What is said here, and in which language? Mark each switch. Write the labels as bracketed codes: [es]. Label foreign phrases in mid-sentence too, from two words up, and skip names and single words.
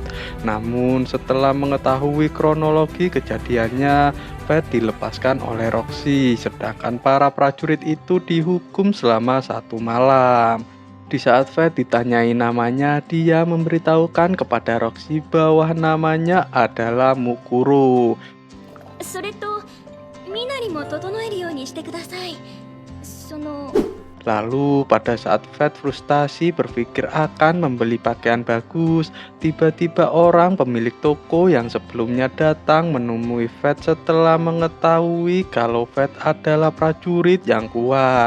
[id] Namun setelah mengetahui kronologi kejadiannya, Fett dilepaskan oleh Roxy, sedangkan para prajurit itu dihukum selama 1 malam. Di saat Fett ditanyai namanya, dia memberitahukan kepada Roxy bahwa namanya adalah Mukuro. [ja] それと身なりも整えるようにしてください。 [id] Lalu pada saat Fett frustasi berpikir akan membeli pakaian bagus, tiba-tiba orang pemilik toko yang sebelumnya datang menemui Fett setelah mengetahui kalau Fett adalah prajurit yang kuat.